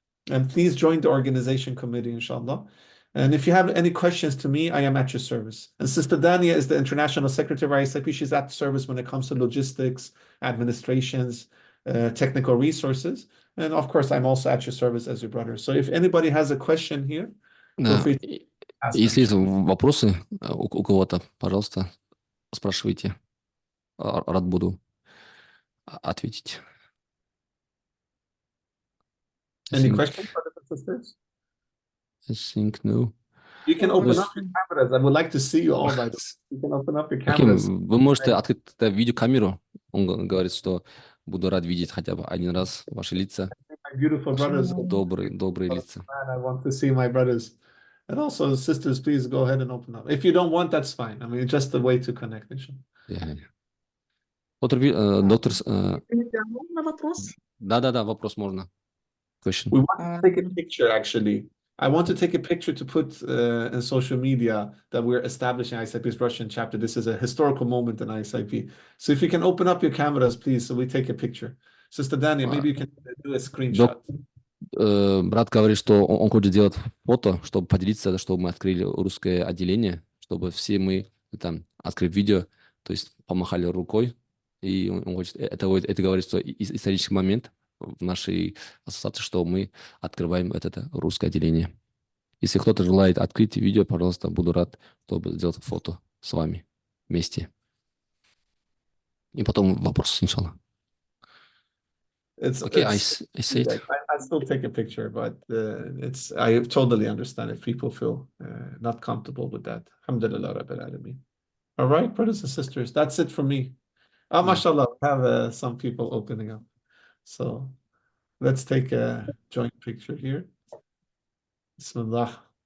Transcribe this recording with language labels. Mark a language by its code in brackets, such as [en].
[en] And please join the organization committee, inshallah. And if you have any questions to me, I am at your service. And Sister Dania is the International Secretary of ISIP. She's at service when it comes to logistics, administrations, technical resources. And of course, I'm also at your service as your brother. So if anybody has a question here, feel [ru] Да. [en] free to ask [ru] Если есть [en] them. [ru] вопросы у кого-то, пожалуйста, спрашивайте. Рад буду ответить. [en] Any questions, brothers and sisters? I think no. You can open up your cameras. I would like to see you all, by the way. You can open up your [ru] Окей, [en] cameras. [ru] вы можете открыть видеокамеру. Он говорит, что буду рад видеть хотя бы один раз ваши лица. [en] My beautiful brothers. [ru] Добрые лица. [en] Man, I want to see my brothers. And also, sisters, please go ahead and open up. If you don't want, that's fine. I mean, it's just a way to connect. [ru] Доктор, Можно вопрос? да, вопрос можно. [en] Question. We want to take a picture, actually. I want to take a picture to put in social media that we're establishing ISIP's Russian chapter. This is a historical moment in ISIP. So if you can open up your cameras, please, so we take a picture. Sister Dania, maybe you can do a screenshot. [ru] Брат говорит, что он хочет сделать фото, чтобы поделиться, чтобы мы открыли русское отделение, чтобы все мы там открыли видео, то есть помахали рукой. И он хочет, это говорит, что исторический момент в нашей ассоциации, что мы открываем это русское отделение. Если кто-то желает открыть видео, пожалуйста, буду рад, чтобы сделать фото с вами вместе. И потом вопрос, иншаллах. [en] Okay, I see it. I still take a picture, but I totally understand if people feel not comfortable with that. Alhamdulillah Rabbil Alameen. All right, brothers and sisters, that's it for me. Mashallah, we have some people opening up. So let's take a joint picture here. Bismillah.